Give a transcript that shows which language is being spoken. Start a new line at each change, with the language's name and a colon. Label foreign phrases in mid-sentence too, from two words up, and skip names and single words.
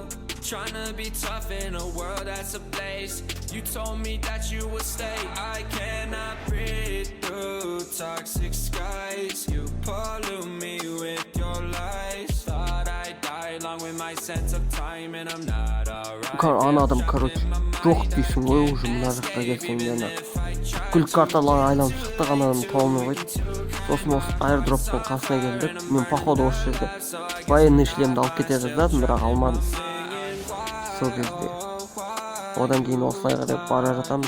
English: Trying to be tough in a world that's ablaze. You told me that you would stay. I cannot breathe through toxic skies. You pollute me with your lies. Thought I'd die along with my sense of time, and I'm not alright.
Kazakh: Ана адам, короче, жоқ дейсің ғой, уже мына жаққа келсең де ана бүкіл карталар айналып шықты, ана адам таба алмай қойды. Сосын осы аирдроптың қасына келдік. Мен походу осы жерде
Russian: военный шлемді
Kazakh: алып кете жаздадым, бірақ алмадым. Сол кезде одан кейін осылай қарай бара жатамыз.